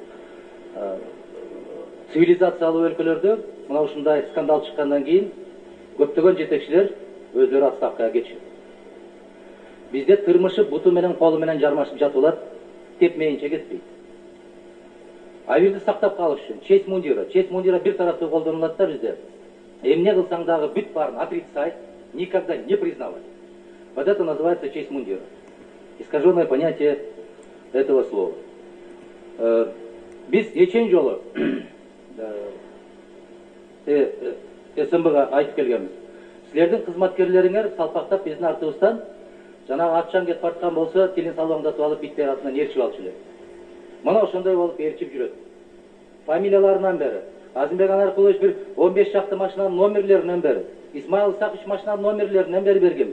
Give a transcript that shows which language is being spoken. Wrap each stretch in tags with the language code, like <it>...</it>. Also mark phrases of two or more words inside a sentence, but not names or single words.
<ky>Цивилизациялуу өлкөлөрдө мына ушундай скандал чыккандан кийин көптөгөн жетекчилер өздөрү отставкага кетишет. Бизде тырмышып, буту менен колу менен жармашып жатып алат, тепмейинче кетпейт. Айырды сактап калыш үчүн</ky> <ru>честь мундира</ru> <ky>бир тараптуу колдонулат да бизде. Эмне кылсаң дагы бүт баарын</ky> <ru>отрицать, никогда не признавать. Вот это называется честь мундира. Искаженное понятие этого слова.</ru> <ky>Биз нечен жолу СМБга айтып келгенбиз. Силердин кызматкерлериңер салпактап биздин артыбыздан жанагы акчаң кетип барткан болсо, тилин салбаңдатып алып биттер атынан ээрчип алчу элек. Мына ошондой болуп ээрчип жүрөт. Фамилияларынан бери, Азимбек Анаркулович бир 15 шакты машинанын номерлеринен бери, Исмаил Исакович машинанын номерлеринен бери бергенбиз.</ky>